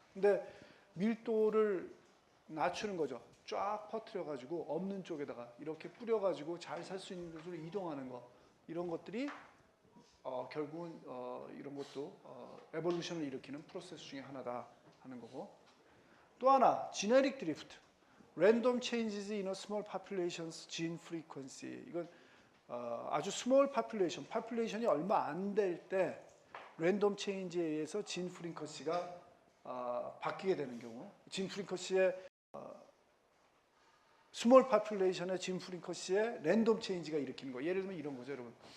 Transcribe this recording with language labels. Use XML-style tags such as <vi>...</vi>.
<ko>근데 밀도를 낮추는 거죠. 쫙 퍼뜨려가지고 없는 쪽에다가 이렇게 뿌려가지고 잘 살 수 있는 곳으로 이동하는 거. 이런 것들이 결국은 이런 것도 에볼루션을 일으키는 프로세스 중에 하나다 하는 거고. 또 하나, genetic drift.</ko> <en>Random changes in a small population's gene frequency.</en> <ko>이건 아주 small population, population이 얼마 안 될 때 랜덤 체인지에 의해서 진 프리퀀시가 바뀌게 되는 경우, 진 프리퀀시의 스몰 파퓰레이션의 진 프리퀀시의 랜덤 체인지가 일으키는 거. 예를 들면 이런 거죠, 여러분.</ko>